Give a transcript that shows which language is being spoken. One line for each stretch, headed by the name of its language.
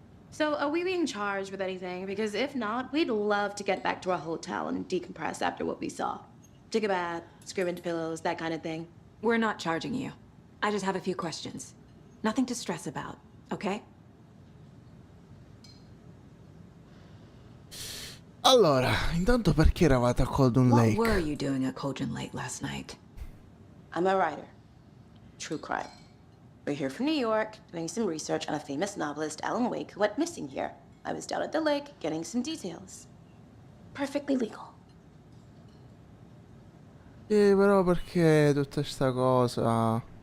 English: So, are we being charged with anything? Because if not, we'd love to get back to our hotel and decompress after what we saw. Take a bath, scream into pillows, that kind of thing. We're not charging you. I just have a few questions. Nothing to stress about, okay?
Italian: Allora, intanto perché eravate a Golden Lake?
English: What were you doing at Cauldron Lake last night? I'm a writer. True crime. We're here from New York, doing some research on a famous novelist, Alan Wake, who went missing here. I was down at the lake, getting some details. Perfectly legal.
Italian: Sì, però perché tutta sta cosa...